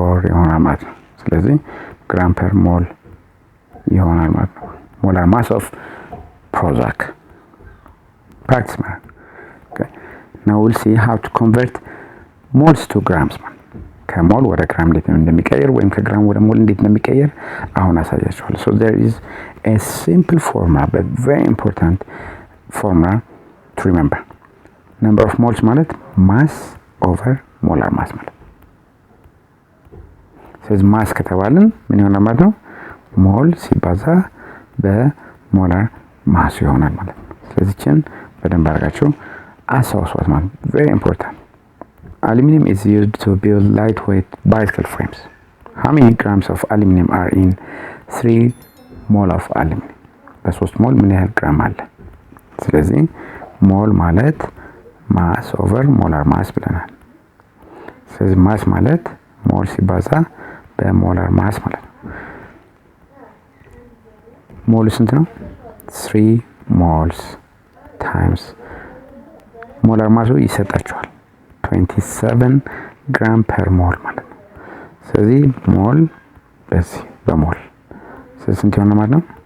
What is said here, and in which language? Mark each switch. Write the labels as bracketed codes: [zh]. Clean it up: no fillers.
[am] ይሆናል ማለት ነው። ስለዚህ ግራም ፐር ሞል ይሆናል ማለት ነው። ሞላር ማስ ኦፍ ፕሮዛክ practice man. [en] Okay, now we'll see how to convert moles to grams man. [am] ከሞል ወደ ግራም እንዴት እንደሚቀየር ወይም ከግራም ወደ ሞል እንዴት እንደሚቀየር አሁን አሳያችኋለሁ። [en] So there is a simple formula but very important formula to remember. [am] Number of moles ማለት mass over molar mass ማለት። ስለዚህ ማስ ከተባልን ምን ይሆናል ማለት ነው? ሞል ሲባዛ በሞላር ማስ ይሆናል ማለት ነው። ስለዚህ ችን በደንብ አድርጋችሁ አስታውሷት ማለት [en] very important. Aluminum is used to build lightweight bicycle frames. How many grams of aluminum are in 3 mole of aluminum? [am] በ3 ሞል ምን ያህል ግራም አለ? ስለዚህ ሞል ማለት ማስ ኦቨር ሞላር ማስ ብለናል። ስለዚህ ማስ ማለት ሞል ሲባዛ በሞላር ማስ ማለት ነው። ሞል ስንት ነው? 3 moles times ሞላር ማሱ ይሰጣችኋል 27 ግራም ፐር ሞል ማለት ነው። ስለዚህ ሞል በዚህ በሞል ስለዚህ ስንት ይሆናል ማለት ነው?